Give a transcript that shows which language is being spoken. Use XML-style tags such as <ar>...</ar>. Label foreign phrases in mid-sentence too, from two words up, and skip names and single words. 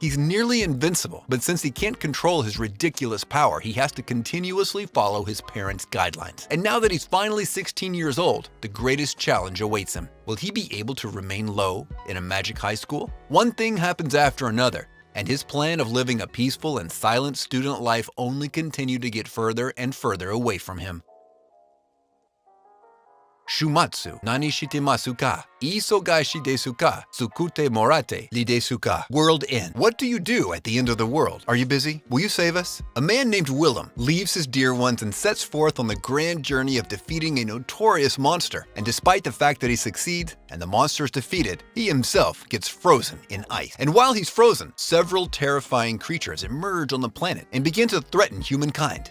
<en>He's nearly invincible, but since he can't control his ridiculous power, he has to continuously follow his parents' guidelines. And now that he's finally 16 years old, the greatest challenge awaits him. Will he be able to remain low in a magic high school? One thing happens after another, and his plan of living a peaceful and silent student life only continued to get further and further away from him.</en> <ja>終末なにしてますか? 忙しいですか? 救ってもらっていいですか?</ja> <en>World End. What do you do at the end of the world? Are you busy? Will you save us? A man named Willem leaves his dear ones and sets forth on the grand journey of defeating a notorious monster. And despite the fact that he succeeds and the monster is defeated, he himself gets frozen in ice. And while he's frozen, several terrifying creatures emerge on the planet and begin to threaten humankind.</en>